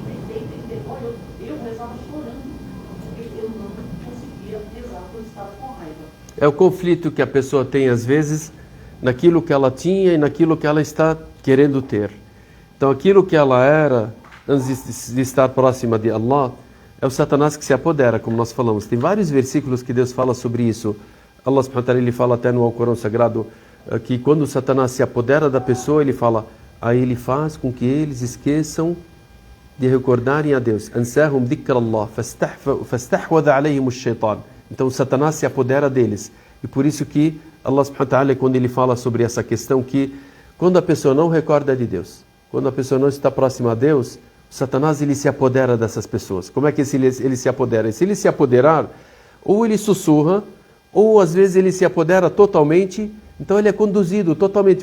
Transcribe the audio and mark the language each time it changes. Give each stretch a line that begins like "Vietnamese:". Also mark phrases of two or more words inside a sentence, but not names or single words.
Portuguese: Olha, eu rezava chorando, porque eu não conseguia rezar quando estava com raiva. É o conflito que a pessoa tem às vezes naquilo que ela tinha e naquilo que ela está querendo ter. Então, aquilo que ela era antes de estar próxima de Allah é o Satanás que se apodera, como nós falamos. Tem vários versículos que Deus fala sobre isso.
Arabic: الله سبحانه وتعالى,
Portuguese: ele fala até no Alcorão Sagrado que quando o Satanás se apodera da pessoa, ele fala, aí ele faz com que eles esqueçam de recordarem a Deus.
Arabic: أنساهم ذكر الله فاستحوذ عليهم الشيطان.
Portuguese: Então o Satanás se apodera deles. E por isso que
Arabic: الله سبحانه وتعالى,
Portuguese: quando ele fala sobre essa questão, que quando a pessoa não recorda de Deus, quando a pessoa não está próxima a Deus, o Satanás ele se apodera dessas pessoas. Como é que ele se apodera? Se ele se apoderar, ou ele sussurra, ou às vezes ele se apodera totalmente, então ele é conduzido totalmente.